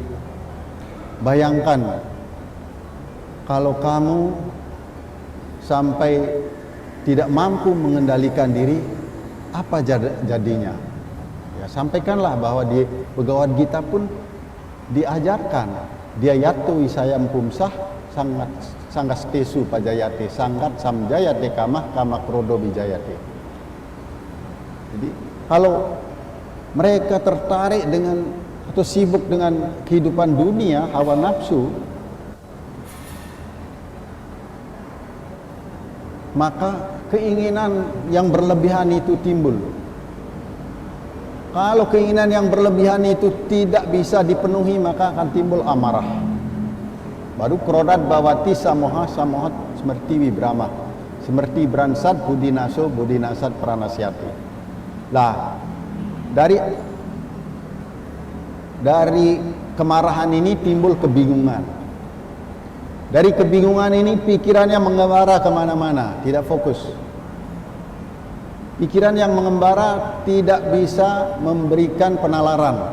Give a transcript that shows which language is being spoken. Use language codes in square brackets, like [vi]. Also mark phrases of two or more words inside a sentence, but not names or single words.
[id] Bayangkan kalau kamu sampai tidak mampu mengendalikan diri, apa jadinya? Ya, sampaikanlah bahwa di Bhagavad Gita pun diajarkan, [sa] dia yatu isayam pumsah sangat sanggastesu pajayate sanggat samjayate kamah kama krodo bijayate. [id] Jadi kalau mereka tertarik dengan atau sibuk dengan kehidupan dunia, hawa nafsu, maka keinginan yang berlebihan itu timbul. Kalau keinginan yang berlebihan itu tidak bisa dipenuhi, maka akan timbul amarah. [sa] Baru krodat bawati samoha samohat semerti wibrama, semerti bransat budinaso budinasat pranasyati. [id] Lah, dari kemarahan ini timbul kebingungan. Dari kebingungan ini pikirannya mengembara kemana-mana, tidak fokus. Pikiran yang mengembara tidak bisa memberikan penalaran.